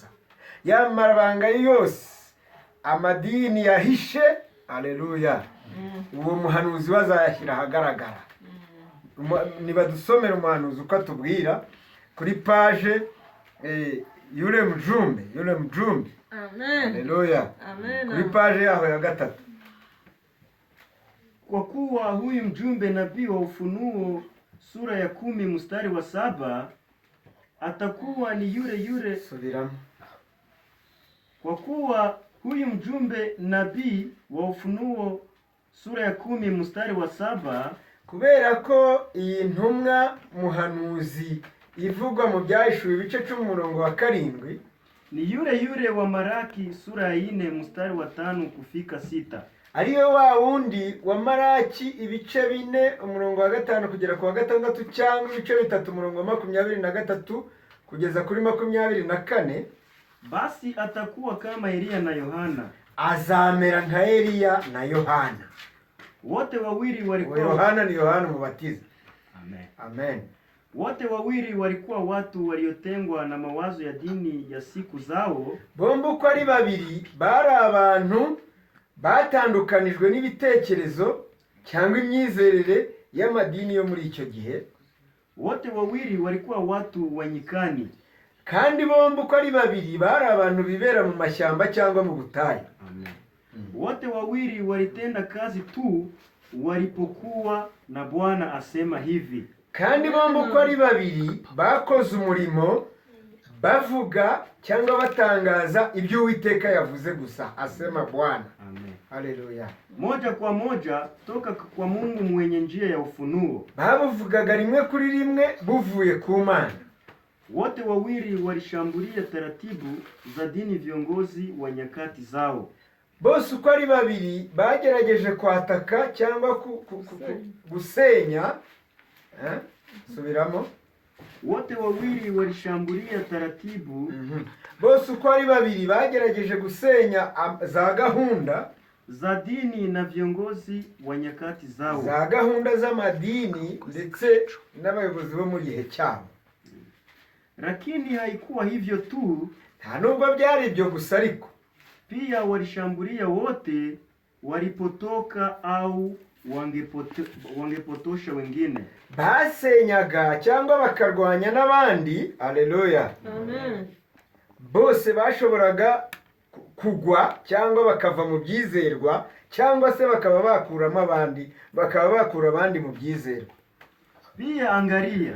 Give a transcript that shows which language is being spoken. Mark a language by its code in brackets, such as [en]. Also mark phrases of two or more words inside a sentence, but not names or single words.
[rw] Ya mabanga yose amadini yahishe, haleluya, uwo muhanuzi wazayashyira ahagaragara. Niba dusomera umuhanuzi uko atubwira kuri page Yule Mjumbe. Amen. Haleluya. Amen. Kuri page yaho ya 3. [sw] Kwa kuwa huyu mjumbe nabii wa Ufunuo sura ya 10 mstari wa 7 atakuwa ni yule. [rw] Subiramo. [sw] Kwa kuwa huyu mjumbe nabii wa Ufunuo sura ya 10 mstari wa 7, [rw] kubera ko iyi ntumwa muhanuzi ivugwa mu byahishuwe ibice 10 umurongo wa 7 [sw] ni yule wa Maraki sura ya 4 mstari wa 5 kufika 6. [rw] ariyo wa wundi wa Maraki ibice 4 umurongo wa 5 kugera ku wa 6, cyangwa ibice 3 umurongo wa 23 kugeza kuri 24. [sw] Basi atakuwa kama Eliya na Yohana. [rw] Azamera nka Eliya na Yohana. [sw] Wote wawili walikuwa [rw] Yohana ni Yohana Mubatiza. Amen. Amen. [sw] Wote wawili walikuwa watu waliotengwa na mawazo ya dini ya siku zao. [rw] Bombi uko ari babiri bari abantu batandukanijwe n'ibitekerezo cyangwa imyizerere y'amadini yo muri icyo gihe. [sw] Wote wawili walikuwa watu wa nyikani. [rw] Kandi bombi uko ari babiri bari abantu bibera mu mashyamba cyangwa mu butayu. Amen. [sw] Wote wawili walitenda kazi tu walipokuwa na Bwana asema hivi. [rw] Kandi bombi uko ari babiri bakoze umurimo bavuga cyangwa batangaza ibyo Uwiteka yavuze gusa, [sw] asema Bwana. [rw] Amen. Haleluya. [sw] Moja kwa moja toka kwa Mungu mwenye njia ya ufunuo. [rw] Bavugaga rimwe kuri rimwe buvuye ku Mana. [sw] Wote wawili walishambulia taratibu za dini viongozi wa nyakati zao. [rw] Bose uko ari babiri bagerageje kwataka cyangwa gusenya. Subiramo. [sw] Wote wawili walishambulia taratibu. [rw] Bose uko ari babiri bagerageje gusenya za gahunda [sw] za dini na viongozi wa nyakati zao. [rw] Za gahunda z'amadini ndetse n'abayobozi bo mu gihe cyabo. [sw] Lakini haikuwa hivyo tu, [rw] nta nubwo byari ibyo gusa, ariko [sw] pia walishambulia wote walipotoka au wangepotosha wengine. [rw] Basenyaga cyangwa bakarwanya n'abandi. Haleluya. Amen. Bose bashoboraga kugwa cyangwa bakava mu byizerwa, cyangwa se bakaba bakuramo abandi, bakaba bakura abandi mu byizerwa. [sw] Pia angalia,